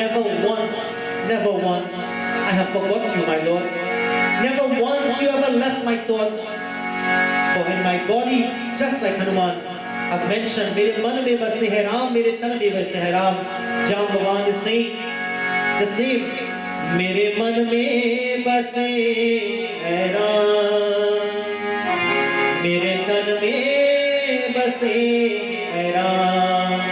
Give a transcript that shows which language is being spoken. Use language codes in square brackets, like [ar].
[en] Never once I have forgot you, my Lord. Never once you ever left my thoughts. For in my body, just like Hanuman, I've mentioned, [hi] मेरे मन में बसे है राम, मेरे तन में बसे है Ram. [en] Jambavan is saying the same. [hi] मेरे मन में बसे है राम, मेरे तन में बसे है राम.